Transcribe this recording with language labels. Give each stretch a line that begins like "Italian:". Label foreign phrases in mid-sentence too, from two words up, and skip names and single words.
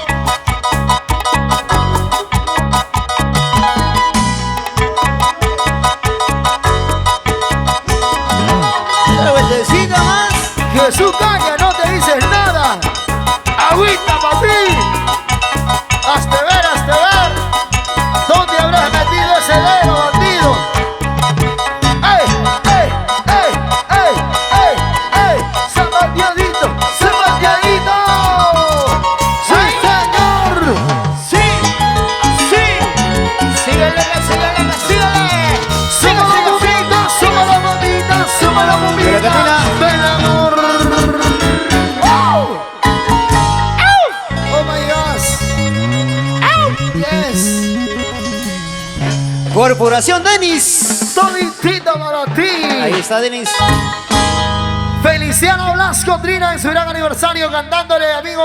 Spanish: Una vueltecita más. Jesús Caña, no te dices nada. Agüita para ti. Hazte ver, hazte ver. ¿Dónde habrás metido ese dedo, bandido? ¡Ey, ey, ey, ey, ey, ey! ¡Zapateadito, zapateadito! ¡Sí, señor! Sí, sí. Síguele, síguele, síguele. ¡Súmalo, bombita, súmalo, bombita, súmalo, bombita! Pero Catina. ¡Del amor!
English: ¡Oh, my gosh!
Spanish: ¡Yes! Corporación Denis. Toditito para ti. Ahí está Denis. Feliciano Blasco Trina en su gran aniversario cantándole, amigos.